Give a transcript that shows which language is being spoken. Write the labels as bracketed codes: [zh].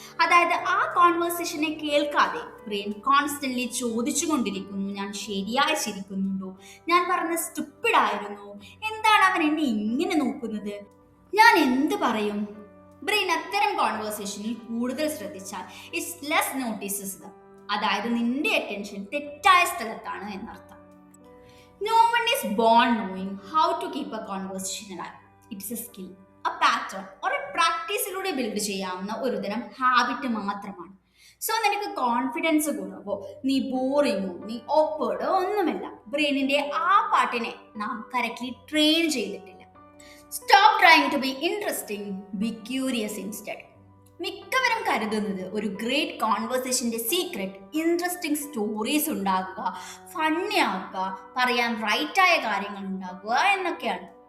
[ml] അതായത് ആ കോൺവേഴ്സേഷനെ കേൾക്കാതെ ബ്രെയിൻ കോൺസ്റ്റന്റ്ലി ചോദിച്ചുകൊണ്ടിരിക്കുന്നു, ഞാൻ ശരിയായി ചിരിക്കുന്നുണ്ടോ, ഞാൻ പറഞ്ഞ സ്റ്റുപ്പിഡ് ആയിരുന്നു, എന്താണ് അവൻ എന്നെ ഇങ്ങനെ നോക്കുന്നത്, ഞാൻ എന്ത് പറയും? ബ്രെയിൻ അത്തരം കോൺവേഴ്സേഷനിൽ കൂടുതൽ ശ്രദ്ധിച്ചാൽ [en] It's less notices them. [ml] അതായത് നിന്റെ അറ്റൻഷൻ തെറ്റായ സ്ഥലത്താണ് എന്നർത്ഥം. [en] No one is born knowing how to keep a conversation alive. It's a skill, a pattern or a [ml] പ്രാക്ടീസിലൂടെ build ചെയ്യാവുന്ന ഒരുതരം ഹാബിറ്റ് മാത്രമാണ്. സോ നിനക്ക് കോൺഫിഡൻസ് കുറവോ, നീ ബോറിങ്ങോ, നീ ഓക്വേർഡോ ഒന്നുമല്ല. ബ്രെയിനിന്റെ ആ പാട്ടിനെ നാം കറക്റ്റ്ലി ട്രെയിൻ ചെയ്തിട്ടില്ല. [en] Stop trying to be interesting, be curious instead. [ml] മിക്കവരും കരുതുന്നത് ഒരു ഗ്രേറ്റ് കോൺവേഴ്സേഷന്റെ സീക്രട്ട് ഇൻട്രസ്റ്റിംഗ് സ്റ്റോറീസ് ഉണ്ടാക്കുക, ഫണ്ണി ആക്കുക, പറയാൻ റൈറ്റായ കാര്യങ്ങൾ ഉണ്ടാക്കുക എന്നൊക്കെയാണ്.